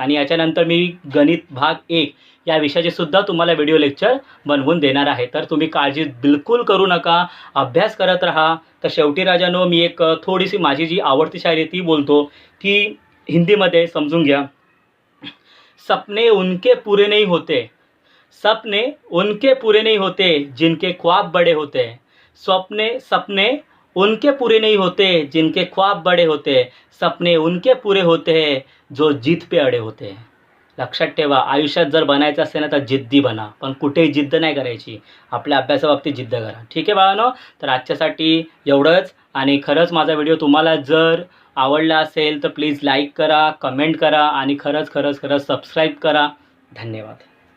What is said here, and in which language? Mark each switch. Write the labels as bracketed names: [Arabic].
[Marathi] आणि याच्यानंतर मी गणित भाग 1 या विषयाचे सुद्धा तुम्हाला व्हिडिओ लेक्चर बनवून देणार आहे. तर तुम्ही काळजी बिलकुल करू नका, अभ्यास करत राहा. तर शेवटी राजानो, मी एक थोडीशी माझी जी आवडती शायरी ती बोलतो, ती हिंदीमध्ये समजून घ्या. [Hindi] सपने उनके पूरे नहीं होते, सपने उनके पूरे नहीं होते जिनके ख्वाब बड़े होते हैं. सपने उनके पूरे नहीं होते जिनके ख्वाब बड़े होते हैं. सपने उनके पूरे होते हैं जो जिद पे अडे होते हैं. [Marathi] लक्षात ठेवा, आयुष्यात जर बनायचं असेल ना तर जिद्दी बना, पण कुठेही जिद्द नाही करायची. आपल्या अभ्यासाबाबतीत जिद्द करा. ठीक आहे बाळांनो? तर आजच्यासाठी एवढंच. आणि खरंच माझा व्हिडिओ तुम्हाला जर आवडला असेल तर प्लीज लाईक करा, कमेंट करा आणि खरंच सबस्क्राईब करा. धन्यवाद.